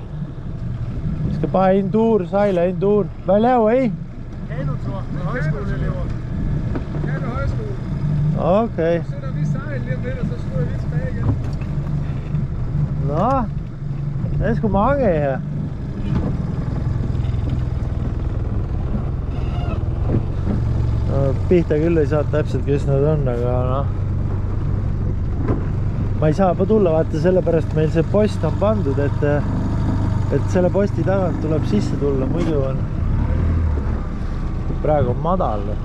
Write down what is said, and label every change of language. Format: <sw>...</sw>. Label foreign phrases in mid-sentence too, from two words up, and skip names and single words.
<da>Vi skal bare en tur, sejle en tur. Hvad laver I? Kanotur med højskoleelever. Kano højskole. Okay. Så sætter vi sejl lige om lidt, og så skruer vi tilbage igen. Nå. Det er sgu mange af her.</da> <et>No, pihta küll ei saa täpselt, kes nad on, aga noh. Ma ei saa pa tulla, vaata sellepärast meil see post on pandud, et selle posti tagant tuleb sisse tulla, muidu on praegu on madal.</et>